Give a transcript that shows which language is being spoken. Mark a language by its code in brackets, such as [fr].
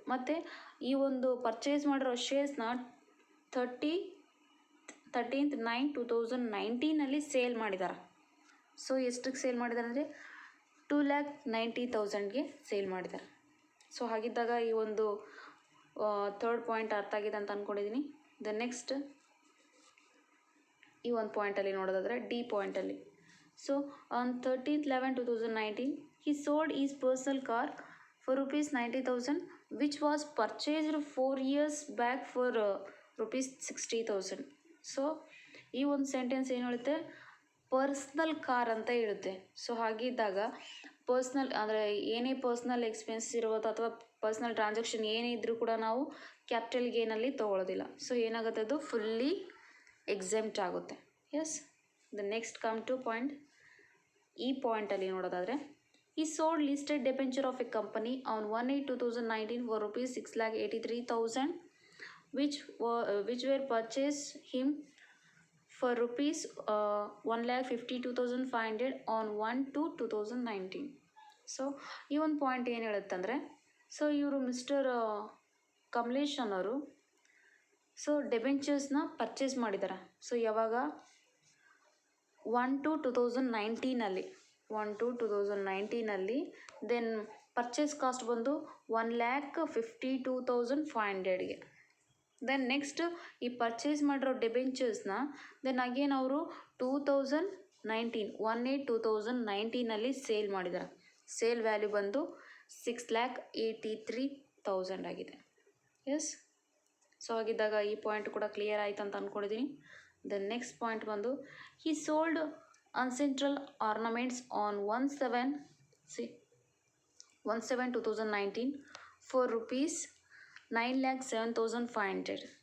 [kn] ಮತ್ತು ಈ ಒಂದು ಪರ್ಚೇಸ್ ಮಾಡಿರೋ ಶೇರ್ಸ್ನ 13/9/2019 ಸೇಲ್ ಮಾಡಿದ್ದಾರೆ. ಸೊ ಎಷ್ಟಕ್ಕೆ ಸೇಲ್ ಮಾಡಿದ್ದಾರೆ ಅಂದರೆ 2,90,000ಗೆ ಸೇಲ್ ಮಾಡಿದ್ದಾರೆ. ಸೊ ಹಾಗಿದ್ದಾಗ ಈ ಒಂದು ಥರ್ಡ್ ಪಾಯಿಂಟ್ ಅರ್ಥ ಆಗಿದೆ ಅಂತ ಅಂದ್ಕೊಂಡಿದ್ದೀನಿ. ದೆನ್ ನೆಕ್ಸ್ಟ್ ಈ ಒಂದು ಪಾಯಿಂಟಲ್ಲಿ ನೋಡೋದಾದರೆ, D ಪಾಯಿಂಟಲ್ಲಿ, [en] So on 13/11/2019 he sold his personal car for ₹90,000 which was purchased 4 years back for ₹60,000. [kn] So ಈ ಒಂದು ಸೆಂಟೆನ್ಸ್ ಏನು ಹೇಳುತ್ತೆ, ಪರ್ಸ್ನಲ್ ಕಾರ್ ಅಂತ ಹೇಳುತ್ತೆ. ಸೊ ಹಾಗಿದ್ದಾಗ ಪರ್ಸ್ನಲ್ ಅಂದರೆ ಏನೇ ಪರ್ಸ್ನಲ್ ಎಕ್ಸ್ಪೆನ್ಸ್ ಇರೋದು ಅಥವಾ ಪರ್ಸ್ನಲ್ ಟ್ರಾನ್ಸಾಕ್ಷನ್ ಏನೇ ಇದ್ದರೂ ಕೂಡ ನಾವು ಕ್ಯಾಪಿಟಲ್ ಗೇನಲ್ಲಿ ತೊಗೊಳ್ಳೋದಿಲ್ಲ. ಸೊ ಏನಾಗುತ್ತೆ, ಅದು ಫುಲ್ಲಿ ಎಕ್ಸೆಂಪ್ಟ್ ಆಗುತ್ತೆ. [en] yes, the next come to point, [kn] ಈ ಪಾಯಿಂಟಲ್ಲಿ ನೋಡೋದಾದರೆ, [en] he sold listed debenture of a company on 1/8/2019 for ₹6,83,000 which were purchased him for ₹1,52,500 on 1/2/2019. [kn] So ಈ ಒಂದು ಪಾಯಿಂಟ್ ಏನು ಹೇಳುತ್ತಂದರೆ, ಸೊ ಇವರು ಮಿಸ್ಟರ್ ಕಮಲೇಶ್ ಅನ್ನೋರು ಸೊ ಡೆಬೆಂಚರ್ಸ್ನ ಪರ್ಚೇಸ್ ಮಾಡಿದ್ದಾರೆ. ಸೊ ಯಾವಾಗ 1/2/2019. ದೆನ್ ಪರ್ಚೇಸ್ ಕಾಸ್ಟ್ ಬಂದು 1,52,500ಗೆ. ದೆನ್ ನೆಕ್ಸ್ಟ್ ಈ ಪರ್ಚೇಸ್ ಮಾಡಿರೋ ಡೆಬೆಂಚರ್ಸ್ನ ದೆನ್ ಅಗೇನ್ ಅವರು 1/8/2019 ಸೇಲ್ ಮಾಡಿದ್ದಾರೆ. ಸೇಲ್ ವ್ಯಾಲ್ಯೂ ಬಂದು 6,83,000 ಆಗಿದೆ. ಎಸ್, ಸೊ ಹಾಗಿದ್ದಾಗ ಈ ಪಾಯಿಂಟ್ ಕೂಡ ಕ್ಲಿಯರ್ ಆಯ್ತು ಅಂತ ಅಂದ್ಕೊಂಡಿದ್ದೀನಿ. ದೆನ್ ನೆಕ್ಸ್ಟ್ ಪಾಯಿಂಟ್ ಬಂದು, [en] he sold ancestral ornaments on 1/7/2019 for ₹9,07,500.